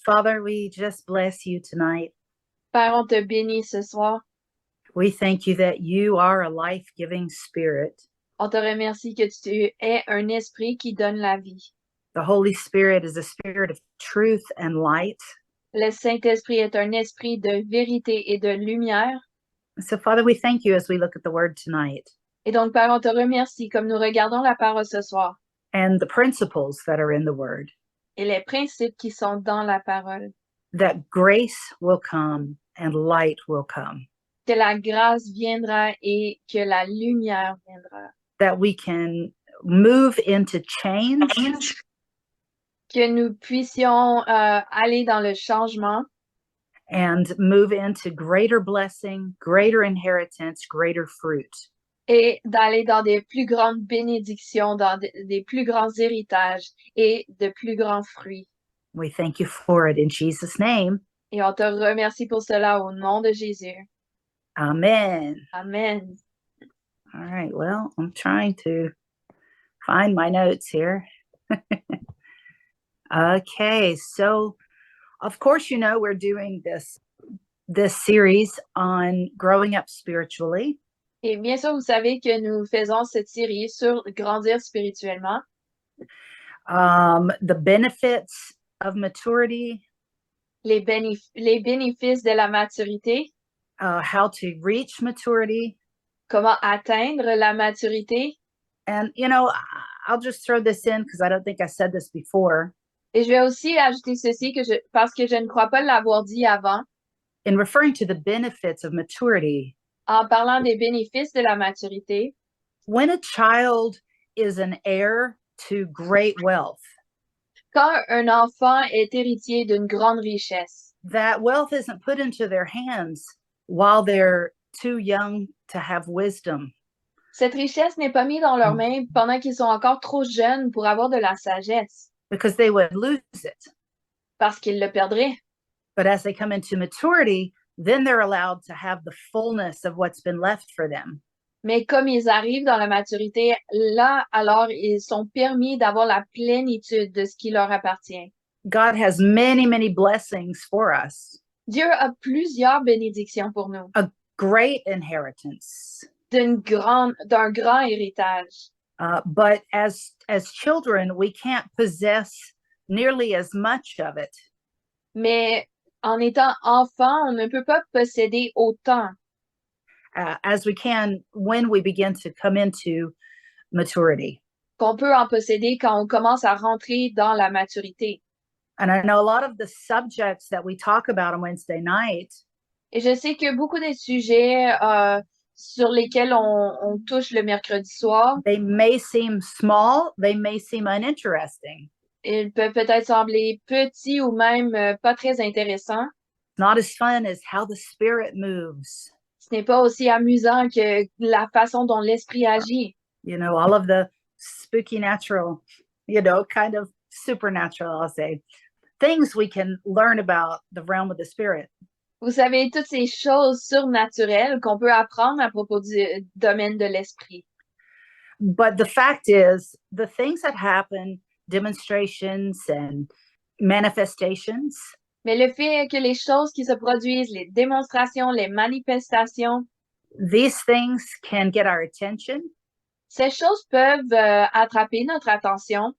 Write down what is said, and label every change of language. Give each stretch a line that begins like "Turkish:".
English: Father, we just bless you tonight.
French: Père, on te bénit ce soir.
English: We thank you that you are a life-giving spirit.
French: On te remercie que tu es un esprit qui donne la vie.
English: The Holy Spirit is a spirit of truth and light.
French: Le Saint-Esprit est un esprit de vérité et de lumière.
English: So, Father, we thank you as we look at the word tonight
French: Et donc, Père, on te remercie comme nous regardons la parole ce soir
English: and the principles that are in the word,
French: et les principes qui sont dans la parole.
English: that grace will come and light will come,
French: Que la grâce viendra et que la lumière viendra.
English: that we can move into change
French: Que nous puissions aller dans le changement
English: and move into greater blessing, greater inheritance, greater fruit.
French: et d'aller dans des plus grandes bénédictions, dans des plus grands héritages et de plus grands fruits.
English: We thank you for it in Jesus' name.
French: Et on te remercie pour cela au nom de Jésus.
English: Amen.
French: Amen.
English: All right. Well, I'm trying to find my notes here. Okay. So, of course, we're doing this series on growing up spiritually.
French: Et bien sûr, vous savez que nous faisons cette série sur grandir spirituellement,
English: The benefits of maturity,
French: les bénéfices de la maturité,
English: how to reach maturity.
French: comment atteindre la maturité.
English: And, I'll just throw this in because I don't think I said this before.
French: Et je vais aussi ajouter ceci parce que je ne crois pas l'avoir dit avant.
English: In referring to the benefits of maturity,
French: En parlant des bénéfices de la maturité,
English: when a child is an heir to great wealth,
French: quand un enfant est héritier d'une grande richesse,
English: that wealth isn't put into their hands while they're too young to have wisdom.
French: cette richesse n'est pas mise dans leurs mains pendant qu'ils sont encore trop jeunes pour avoir de la sagesse,
English: Because they would lose it.
French: parce qu'ils le perdraient.
English: But as they come into maturity, then they're allowed to have the fullness of what's been left for them.
French: Mais comme ils arrivent dans la maturité, là, alors, ils sont permis d'avoir la plénitude de ce qui leur appartient.
English: God has many, many blessings for us.
French: Dieu a plusieurs bénédictions pour nous,
English: A great inheritance.
French: d'un grand héritage.
English: But as children, we can't possess nearly as much of it.
French: Mais en étant enfant, on ne peut pas posséder autant
English: as we can when we begin to come into maturity.
French: qu'on peut en posséder quand on commence à rentrer dans la maturité.
English: And I know a lot of the subjects that we talk about on Wednesday night,
French: Et je sais que beaucoup des sujets sur lesquels on touche le mercredi soir,
English: they may seem small, they may seem uninteresting.
French: ils peuvent peut-être sembler petits ou même pas très intéressants.
English: Not as fun as how the Spirit moves.
French: Ce n'est pas aussi amusant que la façon dont l'esprit agit.
English: All of the spooky natural, kind of supernatural, I'll say, things we can learn about the realm of the Spirit.
French: Vous savez, toutes ces choses surnaturelles qu'on peut apprendre à propos du domaine de l'esprit.
English: But the fact is, the things that happen, demonstrations and manifestations,
French: Mais le fait que les choses qui se produisent, les démonstrations, les manifestations,
English: these things can get our attention.
French: ces choses peuvent attraper notre attention.